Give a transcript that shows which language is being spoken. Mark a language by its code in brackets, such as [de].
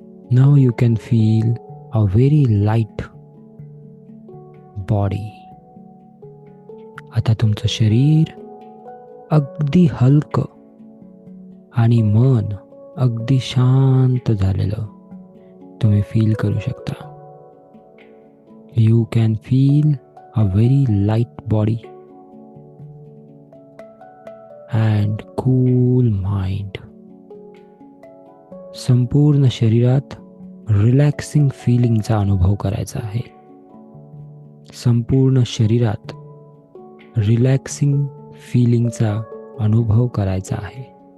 [en] Now you can feel a very light body. [mr] आता तुमचं शरीर अगदी हलकं आणि मन अगदी शांत झालेलं तुम्ही फील करू शकता. [en] You can feel a very light body and cool mind. [mr] संपूर्ण शरीरात रिलॅक्सिंग फीलिंगचा अनुभव करायचा आहे. संपूर्ण शरीरात रिलॅक्सिंग फीलिंगचा अनुभव करायचा आहे.